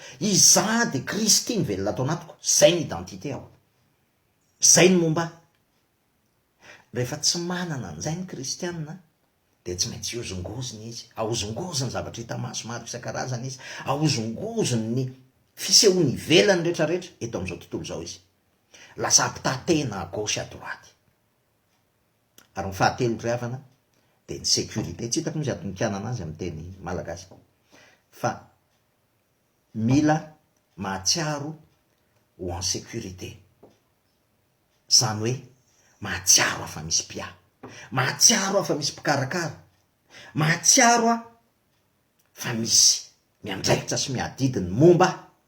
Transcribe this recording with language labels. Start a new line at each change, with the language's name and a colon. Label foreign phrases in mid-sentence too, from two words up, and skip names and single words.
Malagasy: Izaho de Kristy ny velona atao anatiko, zay ny identité ao, zay ny momba. Rehefa tsy manana an'izay ny kristianina de tsy maintsy hiozongozona izy, ahozongozony zavatra hita maso maro isan-karazana izy, ahozongozony ny fisehoany ivelany rehetrarehetra eto amin'izao tontolo izao izy, lasa ampitatena
French: à gauche à droite.
Malagasy: Ary ny fahatelo ry havana de ny sécurité. Tsy hitako mizy adonikanana azy amin'ny teny malagasy, fa mila mahatsiaro ho
French: en sécurité,
Malagasy: zany hoe mahatsiaro afa misy mpia, mahatsiaro afa misy mpikarakara, mahatsiaro fa misy miandraikitra sy miadidiny momba.